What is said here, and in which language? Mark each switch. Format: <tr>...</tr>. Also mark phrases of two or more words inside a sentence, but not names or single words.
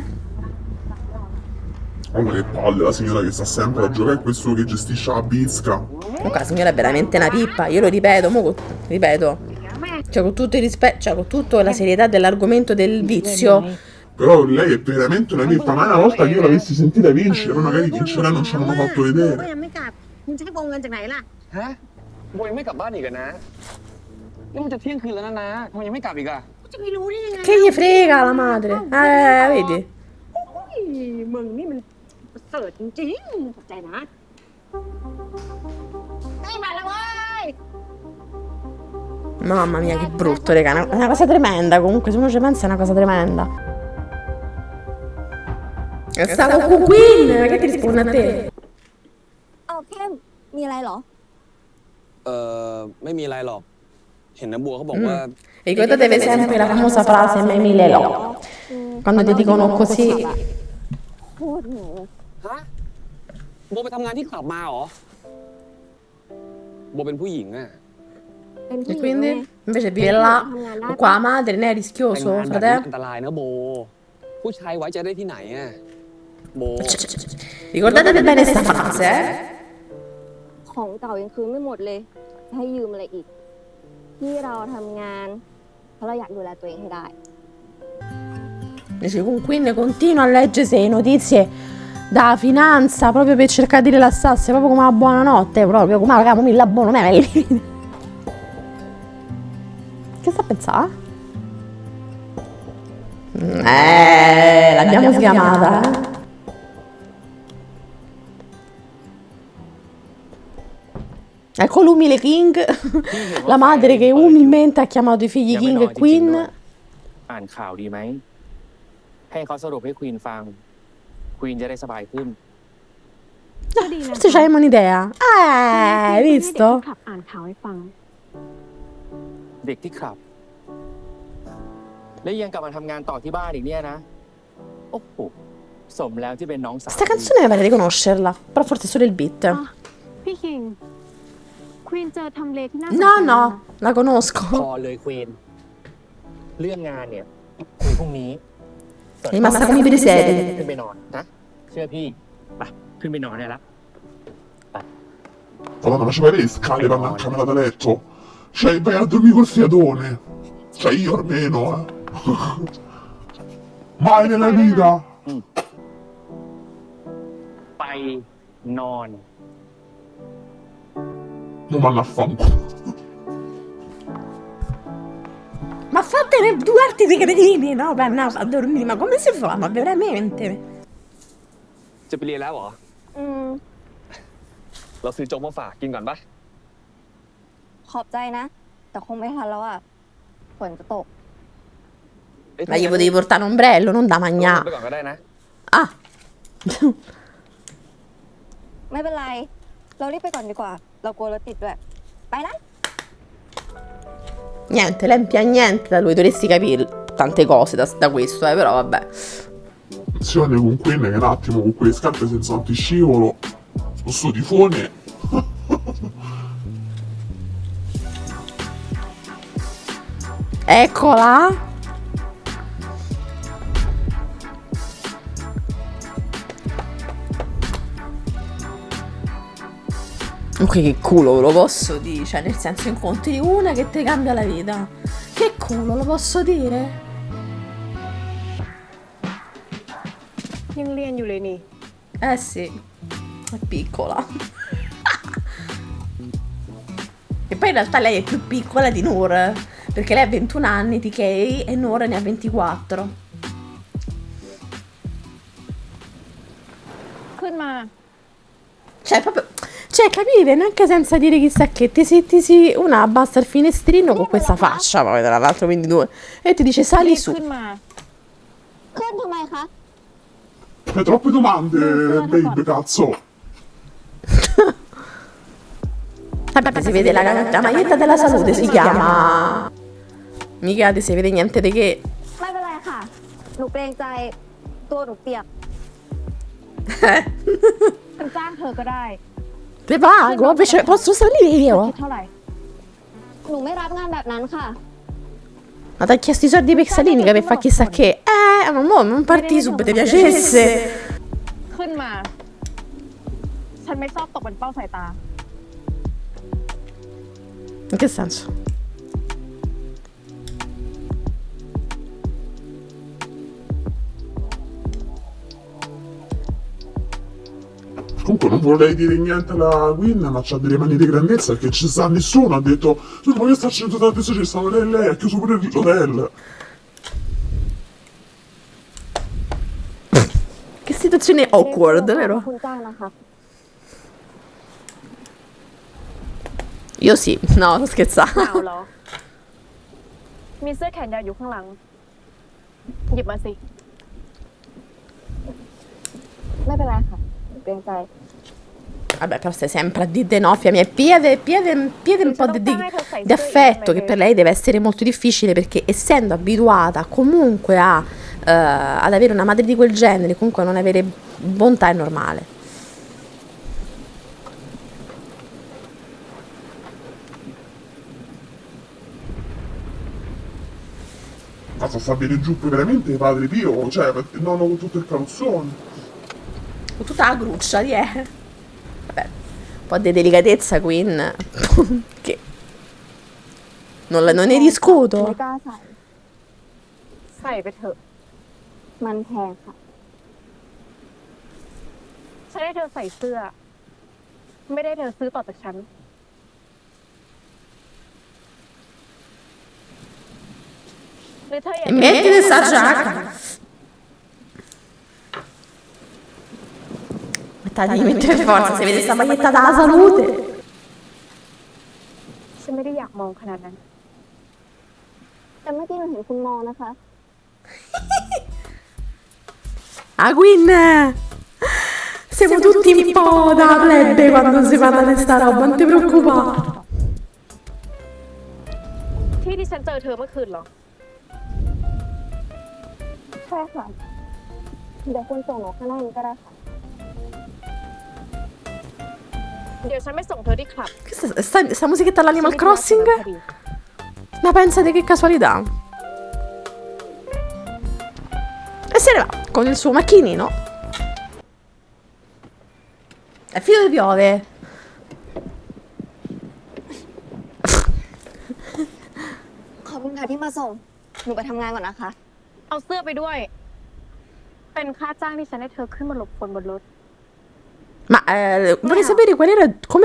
<it>Oh, ma che palle, la signora che sta sempre a giocare è questo che gestisce la bizca. Comunque la signora è veramente una pippa, io lo ripeto, ripeto. Cioè, con tutto il rispetto, cioè, con tutta la serietà dell'argomento del vizio. Però lei è veramente una pippa, ma una volta che io l'avessi sentita vincere, magari vincerà non ci hanno fatto vedere.</it> <th>มึงจะให้โกงเงินจากไหนล่ะ ฮะโบยังไม่กลับบ้านอีกอะนะนี่มันจะเที่ยงคืนแล้วนะทำไมยังไม่กลับอีกอะ กูจะไม่รู้ได้ยังไง</th> <it>Che gli frega la madre? Vedi?</it> <th>โอ้ยมึงนี่มันประเสริฐจริงๆขอบใจนะได้มาแล้วเว้ย</th> <it>Mamma mia, che brutto, raga. È una cosa tremenda. Comunque, se uno ci pensa, è una cosa tremenda. Stavo con Queen. Che ti risponde a te?</it> <th>เอาเข้มมีอะไรเหรอ ไม่มีอะไรหรอก เห็นน้าบัวเขาบอกว่า</th> <it>Ricordatevi sempre la famosa frase Memile Lo. Quando ti dicono così.</it> <th>พูดหนู ฮะโบไปทำงานที่คลับมาเหรอ โบเป็นผู้หญิงอะ เป็นผู้</th> <it>E</it> <th>หญิงไง</th> <it>quindi? Invece vive là. Qua la madre, ne è</it> <th>แต่ง</th> <it>rischioso,</it> <th>งานแบบนี้</th> <it>fratello.</it> <th>อันตรายนะโบ ผู้ชายไว้ใจได้ที่ไหนอะโบ</th> <it>Ricordatevi bene sta frase, eh?</it> <th>ของเก่ายังคืนไม่หมดเลยจะให้ยืมอะไรอีก ที่เราทำงานเพราะเราอยากดูแลตัวเองให้ได้</th> <it>Invece con Queen continua a leggersi le notizie da finanza proprio per cercare di rilassarsi, proprio come una buonanotte, proprio come raga, mi l'abbono, me Che sta a pensare? L'abbiamo sgamata, eh? Ecco l'umile King, la madre che umilmente ha chiamato i figli</it> <th>ยังไม่</th> <it>King</it> <th>นอน</th> <it>e</it> <th>จริงๆ</th> <it>Queen.</it> <th>ด้วยอ่านข่าวดีไหม ให้เขาสรุปให้ควีนฟัง ควีนจะได้สบายขึ้น</th> <it>Forse c'avevamo un'idea. Hai</it> <th>ให้</th> <it>visto?</it> <th>เด็กขับอ่านข่าวให้ฟัง เด็กที่ขับ และยังกลับมาทำงานต่อที่บ้านอีกเนี่ยนะ โอ้โห สมแล้วที่เป็นน้องสาว</th> <it>Questa canzone mi pare di conoscerla, però forse solo il beat.</it> <th>พี่คิงควีนเจอทำเลที่น่าสนใจ</th> <it>No,</it> <th>นะ</th> <it>no, la conosco.</it> <th>พอเลยควีน เรื่องงานเนี่ยคุยพรุ่งนี้</th> <it>È rimasta come i presepi.</it> <th>ขึ้นไปนอนนะ เชื่อพี่ ไป ขึ้นไปนอนได้ละ</th> <it>Madonna, ma ci vai le scale vanno in camera da letto? Cioè, vai a dormire col fiatone. Cioè, io almeno, eh. Mai nella vita.</it> <th>ไปนอน</th> <it>Non vanno a fanculo. Ma fatene due arti di cretini, no? Per andare a dormire, ma come si fa? Ma veramente?</it> <th>จะไปเรียนแล้วเหรอ อืม เราซื้อโจ๊กมาฝากกินก่อนปะ ขอบใจนะ แต่คงไม่ทันแล้วอ่ะฝนจะตก เอ้ย</th> <it>Ma gli potevi portare un ombrello, non da</it> <th>ไป</th> <it>mangiare.</it> <th>ก่อนก็ได้นะ Ah! ไม่เป็นไร เรารีบไปก่อนดีกว่า เรากลัวรถติดด้วย ไปนะ</th> <it>Niente, lei non niente da lui, dovresti capire tante cose da questo, però vabbè. Attenzione con quelle che un attimo con quelle scarpe senza antiscivolo. Sto tifone. Eccola! Ok, che culo, lo posso dire, cioè nel senso incontri una che ti cambia la vita. Che culo, lo posso dire?</it> <th>ยังเรียนอยู่เลยนี่</th> <it>Eh sì, è piccola. E poi in realtà lei è più piccola di Noor, perché lei ha 21 anni di Kay e Noor ne ha 24.</it> <th>ขึ้นมา</th> <it>Cioè, proprio. Cioè, capire, neanche senza dire chissà che, una abbassa il finestrino con questa faccia, poi tra l'altro, quindi due, e ti dice sali su.</it> <th>ขึ้นมาขึ้นทำไมคะ</th> <it>Fai troppe domande, babe, cazzo. Vabbè, si vede la maglietta della salute, si chiama. Mica si vede niente di che.</it> <th>ไม่เป็นไรค่ะ หนูเกรงใจตัวหนูเปียกฉันจ้างเธอก็ได้</th> <it>Te pago, invece posso salire</it> <th>คิ</th> <it>io?</it> <th>ดเท่าไหร่ หนูไม่รับงานแบบนั้นค่ะ</th> <it>Ma ti ha chiesto i soldi per Salinica per fare chissà che. Ma mo non parti subito, ti piacesse.</it> <th>ขึ้นมา ฉันไม่ชอบตกเป็นเป้าสายตา</th> <it>In che senso? Comunque non vorrei dire niente alla Queen, ma c'ha delle mani di grandezza che ci sta nessuno. Ha detto, non voglio starci tutta la ci stava lei, ha chiuso pure l'hotel. Che situazione awkward,</it> <th>ข</th> <it>vero?</it> <th>อบคุณจ้างนะคะ</th> <it>Io sì, no, sto</it> <th>ห</th> <it>scherzando.</it> <th>นาวเหรอ มีเสื้อแขนยาวอยู่ข้างหลัง หยิบมาสิ ไม่เป็นไรค่ะ หนูเกรงใจ</th> <it>Vabbè, però stai sempre a dire de no, mia, piede un po' di affetto, che per lei deve essere molto difficile perché essendo abituata comunque ad avere una madre di quel genere, comunque a non avere bontà è normale. Cosa sta bene giù veramente Padre Pio? Cioè, no, con tutto il calzone. Con tutta la gruccia, Vabbè, un po' di delicatezza, Queen, che non ne</it> <th>ไม่</th> <it>discuto.</it> <th>กล้าใส่ ใส่ไปเถอะ มันแพงค่ะ ฉันให้เธอใส่เสื้อ ไม่ได้เธอซื้อต่อจากฉัน หรือเธออยาก</th> <it>E mettete sta giacca. Mettete, mettere forza, se vede sta maglietta dalla salute.</it> <th>ฉันไม่ได้อยากมองขนาดนั้น แต่เมื่อกี้หนูเห็นคุณมองนะคะ</th> <it>Ah, Queen! Siamo tutti un po' da plebe quando si parla di sta roba, non ti preoccupare.</it> <th>ที่ที่ฉันเจอเธอเมื่อคืนเหรอ ใช่ค่ะ เดี๋ยวคุณส่งหนูข้างหน้านี้ก็ได้ค่ะ เดี๋ยวฉันไม่ส่งเธอที่คลับ</th> <it>Sta musichetta all'Animal Crossing?</it> <th>พอดี</th> <it>Ma pensate che casualità. E se ne va con il suo macchinino. È filo di piove.</it> <th>ขอบคุณค่ะที่มาส่ง หนูไปทำงานก่อนนะคะ เอาเสื้อไปด้วย เป็นค่าจ้างที่ฉันให้เธอขึ้นมาหลบฝนบนรถ</th> <it>Ma vorrei sapere come</it>